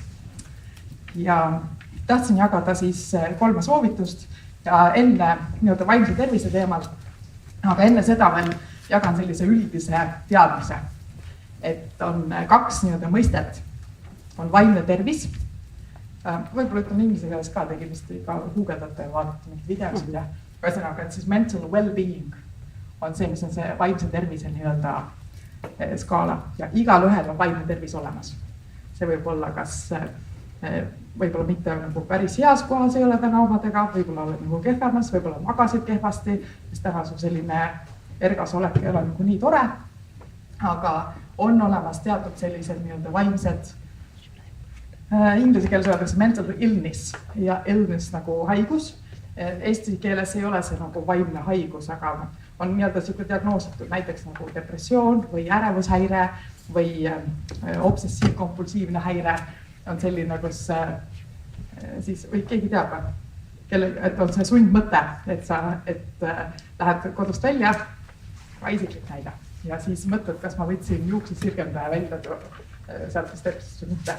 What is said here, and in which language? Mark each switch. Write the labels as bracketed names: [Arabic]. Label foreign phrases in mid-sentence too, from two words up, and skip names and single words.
[Estonian] Ja tahtsin jagada siis 3 soovitust ja enne nii-öelda vaimse tervise teemal, aga enne seda veel jagan sellise üldise teadmise, et on 2 nii-öelda mõistet, on vaimne tervis, võib-olla ütlen inglise keeles ka, tegi vist ka guugeldate ja vaadata mingid videos, ühesõnaga, et siis [English] mental well-being [Estonian] on see, mis on see vaimse tervise nii-öelda skaala ja igal ühel on vaimne tervis olemas. See võib olla kas võib-olla mitte nagu päris heas kohas ei ole täna omadega, võib-olla oled nagu kehvemas, võib-olla magasid kehvasti, siis täna su selline ergas olek ei ole nagu nii tore, aga on olemas teatud sellised nii-öelda vaimsed, inglise keeles öeldakse [English] mental illness [Estonian] ja illness nagu haigus. Eesti keeles ei ole see nagu vaimne haigus, aga on nii-öelda siuke diagnoositud näiteks nagu depressioon või ärevushäire või obsessiivkompulsiivne häire on selline, kus siis, või keegi teab, et on see sundmõte, et lähed kodust välja, ka isiklik näide, ja siis mõtled, kas ma võtsin juuksesirgendaja välja sealt stepsist või mitte.